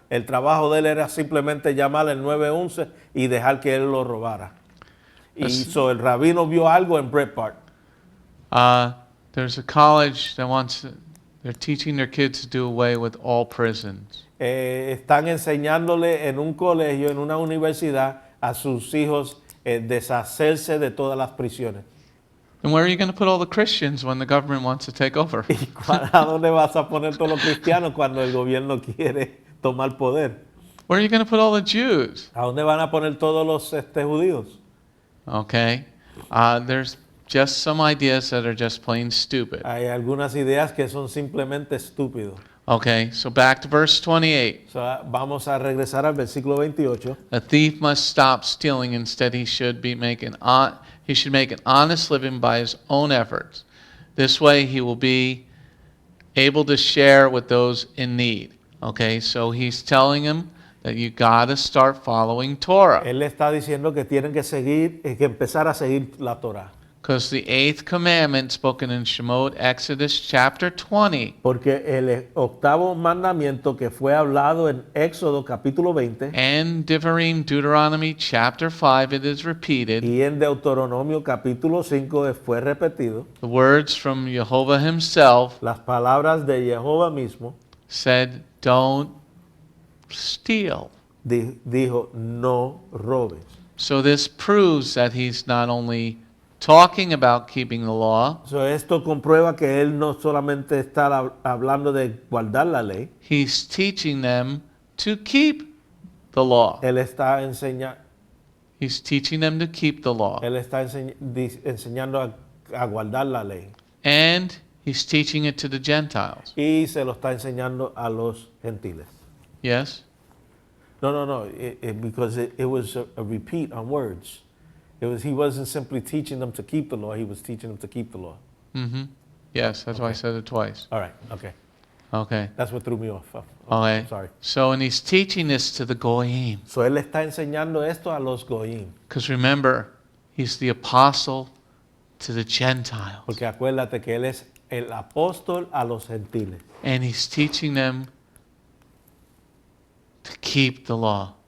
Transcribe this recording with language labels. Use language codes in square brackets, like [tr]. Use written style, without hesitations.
[es] El trabajo de él era simplemente llamar al 911 y dejar que él lo robara. Y el rabino vio algo en Breitbart. [en] There's a college that they're teaching their kids to do away with all prisons. [es] Están enseñándole en un colegio, en una universidad, a sus hijos deshacerse de todas las prisiones. [en] And where are you going to put all the Christians when the government wants to take over? [es] ¿Y a dónde vas a poner todos los cristianos cuando el gobierno quiere tomar poder? [en] Where are you going to put all the Jews? [es] ¿A dónde van a poner todos los judíos? [en] Okay. There's just some ideas that are just plain stupid. [es] Hay algunas ideas que son simplemente estúpidos. [en] Okay, so back to verse 28. [es] So, vamos a regresar al versículo 28. [en] A thief must stop stealing. Instead, he should make an honest living by his own efforts. This way, he will be able to share with those in need. Okay, so he's telling him that you got to start following Torah. [es] Él le está diciendo que tienen que empezar a seguir la Torah. [en] Because the 8th commandment spoken in Shemot, Exodus chapter 20, [es] Porque el octavo mandamiento que fue hablado en Éxodo capítulo 20 [en] and Devarim, Deuteronomy chapter 5, it is repeated. [es] y en Deuteronomio capítulo 5 fue repetido. [en] The words from Jehovah himself [es] Las palabras de Jehová mismo [en] said, don't steal. [es] dijo, no robes. [en] So this proves that he's not only talking about keeping the law, [es] So, esto comprueba que él no solamente está hablando de guardar la ley, [en] he's teaching them to keep the law. [es] él está enseñando [en] He's teaching them to keep the law. [es] enseñando a guardar la ley. [en] And he's teaching it to the Gentiles. [es] Y se lo está enseñando a los gentiles. [en] Yes? No. Because it was a repeat on words. He wasn't simply teaching them to keep the law. He was teaching them to keep the law. Mm-hmm. Yes, that's why I said it twice. All right. Okay. Okay. That's what threw me off. Okay. I'm sorry. So, and he's teaching this to the Goyim. [es] So él está enseñando esto a los goyim. [en] Because remember, he's the apostle to the Gentiles. [es] Porque acuérdate que él es el apóstol a los gentiles. [en] And he's teaching them to keep the law.